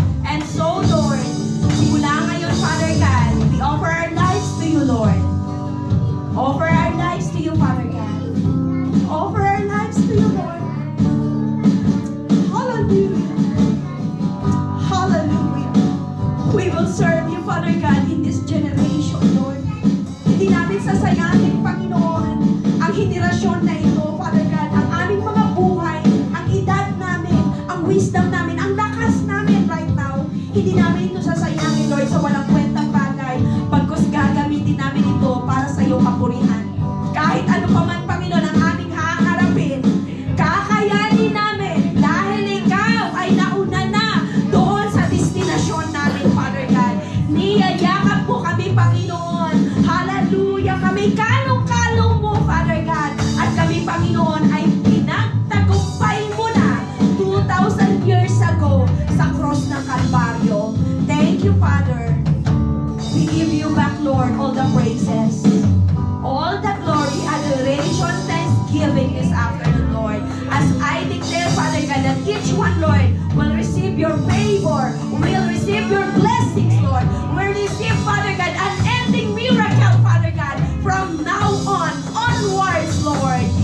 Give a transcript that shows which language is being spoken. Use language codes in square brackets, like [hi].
[en] And so, Lord, [tl] simula ngayon, [en] Father God, we offer our lives to you, Lord. Offer our lives to you, Father God. Offer our lives to you, Lord. Hallelujah. Hallelujah. We will serve you, Father God, in this generation, Lord. [tl] Hindi namin sasayangin, Panginoon, ang henerasyon na ito, Father God, ang aming mga buhay, ang edad namin, ang wisdom namin, ang lakas namin [en] right now. [tl] Hindi namin ito sasayangin, Lord, sa walang kwentang bagay. Pagkus gagamitin namin ito para sa iyong kapurihan. Kahit ano pa man, Panginoon, ang aming haharapin, kakayanin namin dahil ikaw ay nauna na doon sa destinasyon namin, Father God. Niyayakap mo kami, Panginoon. Hallelujah. Kami kalong-kalong mo, Father God. At kami, Panginoon, ay pinagtagumpay mo na 2,000 years ago sa cross ng Kalbaryo. [en] Thank you, Father. We give you back, Lord, all the praises, all the glory, adoration, thanksgiving this afternoon, Lord. As I declare, Father God, that each one, Lord, will receive your favor, will receive your blessings, Lord, will receive, Father God, an ending miracle, Father God, from now on, onwards, Lord.